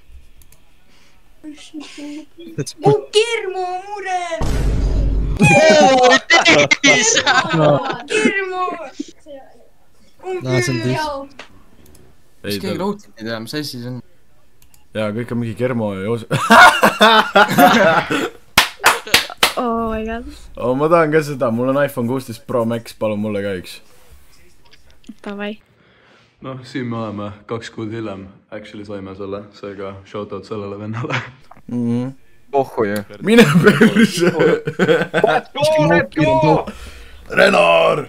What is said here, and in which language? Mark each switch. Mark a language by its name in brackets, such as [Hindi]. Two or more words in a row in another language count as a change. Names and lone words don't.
[Estonian] Mu kirmu mure! Oo, teis! Kirmu! Näe, see on teis. Kas keegi Lootit ei tea, mis asi see on? Jaa, kõik on mingi Kermo ja Joos... [English] Oh my god. [Estonian] Oh, ma tahan ka seda, mul on iPhone 16 Pro Max, palun mulle ka üks. Davai. Noh, siin me oleme 2 kuud hiljem. Actually saime selle, seega shoutout sellele vennale. Ohhu ju. Mine perse! Renar!